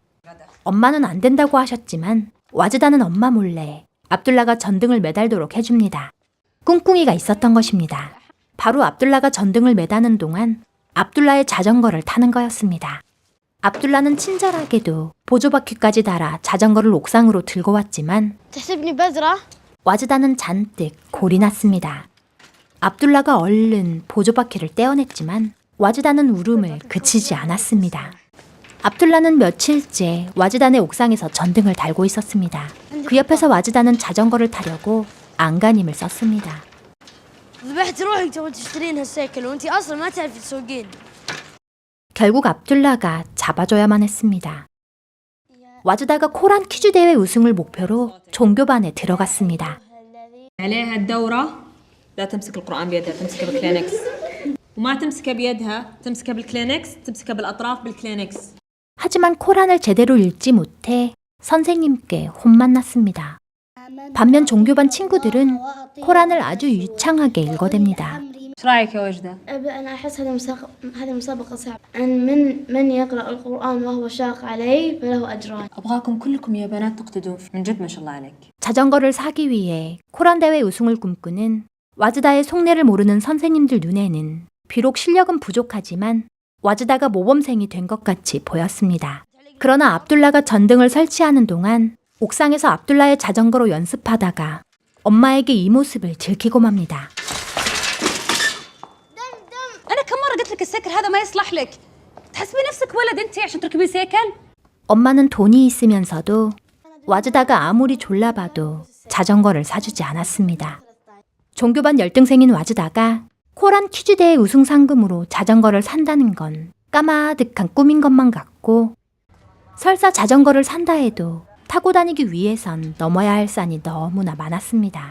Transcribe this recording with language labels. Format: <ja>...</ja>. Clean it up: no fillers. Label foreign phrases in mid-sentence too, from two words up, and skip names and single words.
<ko>엄마는 안 된다고 하셨지만 와즈단은 엄마 몰래 압둘라가 전등을 매달도록 해줍니다. 꿍꿍이가 있었던 것입니다. 바로 압둘라가 전등을 매다는 동안 압둘라의 자전거를 타는 거였습니다. 압둘라는 친절하게도 보조바퀴까지 달아 자전거를 옥상으로 들고 왔지만</ko> <ar>تحسبني بذرة؟</ar> <ko>와즈다는 잔뜩 골이 났습니다. 압둘라가 얼른 보조바퀴를 떼어냈지만 와즈다는 울음을 그치지 않았습니다. 압둘라는 며칠째 와즈단의 옥상에서 전등을 달고 있었습니다. 그 옆에서 와즈다는 자전거를 타려고 안간힘을 썼습니다.</ko> <ar>ذبحت روحك تبغى تشترين هالسيكل وانتي اصلا ما تعرفي تسوقين.</ar> <ko>결국 압둘라가 잡아줘야만 했습니다. 와즈다가 코란 퀴즈 대회 우승을 목표로 종교반에 들어갔습니다.</ko> <ar>عليها الدورة لا تمسك القرآن بيدها تمسكه بالكلينكس وما تمسكه بيدها تمسكه بالكلينكس تمسكه بالأطراف بالكلينكس.</ar> <ko>하지만 코란을 제대로 읽지 못해 선생님께 혼만 났습니다. 반면 종교반 친구들은 코란을 아주 유창하게 읽어댑니다.</ko> <ar>ايش رايك يا وجدة؟ أنا أحس هذه مسابقة صعبة. من يقرأ القرآن وهو شاق عليه فله أجران. أبغاكم كلكم يا بنات تقتدون من جد ما شاء الله عليك.</ar> <ko>자전거를 사기 위해 코란 대회 우승을 꿈꾸는 와즈다의 속내를 모르는 선생님들 눈에는 비록 실력은 부족하지만 와즈다가 모범생이 된 것 같이 보였습니다. 그러나 압둘라가 전등을 설치하는 동안 옥상에서 압둘라의 자전거로 연습하다가 엄마에게 이 모습을 들키고 맙니다.</ko> <ar>انا كم مره قلت لك السيكل هذا ما يصلح لك تحسبي نفسك ولد انت عشان تركبي سيكل</ar> <ko>엄마는 돈이 있으면서도 와즈다가 아무리 졸라봐도 자전거를 사주지 않았습니다. 종교반 열등생인 와즈다가 코란 퀴즈 대회 우승 상금으로 자전거를 산다는 건 까마득한 꿈인 것만 같고 설사 자전거를 산다 해도 타고 다니기 위해선 넘어야 할 산이 너무나 많았습니다.</ko>